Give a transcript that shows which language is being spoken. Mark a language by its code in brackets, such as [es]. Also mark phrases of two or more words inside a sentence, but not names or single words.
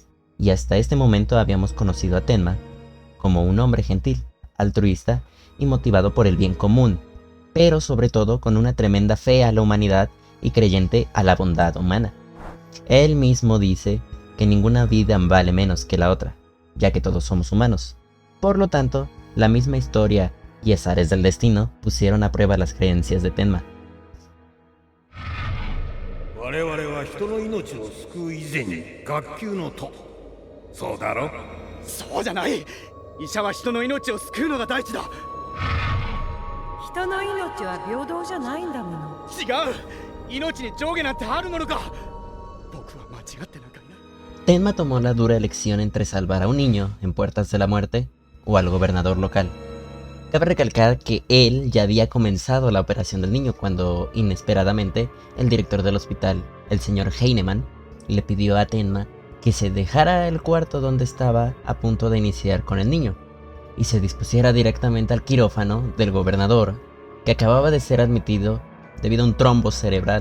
[es] Y hasta este momento habíamos conocido a Tenma como un hombre gentil, altruista y motivado por el bien común, pero sobre todo con una tremenda fe a la humanidad y creyente a la bondad humana. Él mismo dice que ninguna vida vale menos que la otra, ya que todos somos humanos. Por lo tanto, la misma historia y azares del destino pusieron a prueba las creencias de Tenma. [ja] そうだろ。そうじゃない。医者は人の命を救うのが第一だ。人の命は平等じゃないんだもの。違う。命に上下なんてあるものか。僕は間違ってなんかいない。 [es] Tenma tomó la dura elección entre salvar a un niño en puertas de la muerte o al gobernador local. Cabe recalcar que él ya había comenzado la operación del niño cuando, inesperadamente, el director del hospital, el señor Heinemann, le pidió a Tenma que se dejara el cuarto donde estaba a punto de iniciar con el niño y se dispusiera directamente al quirófano del gobernador, que acababa de ser admitido debido a un trombo cerebral.